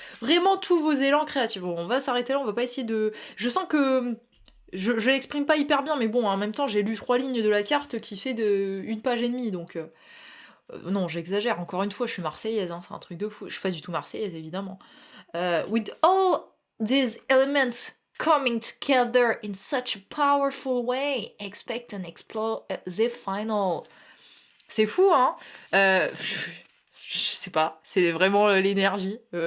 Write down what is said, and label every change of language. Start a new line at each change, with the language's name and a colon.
French: Vraiment tous vos élans créatifs. Bon, on va s'arrêter là, on va pas essayer de... Je sens que... Je l'exprime pas hyper bien, mais bon, en même temps, j'ai lu 3 lignes de la carte qui fait une page et demie, donc... non, j'exagère, encore une fois, je suis marseillaise, hein, c'est un truc de fou. Je suis pas du tout marseillaise, évidemment.
English: With all these elements coming together in such a powerful way, expect and explore the final.
French: C'est fou, hein je sais pas, c'est vraiment l'énergie.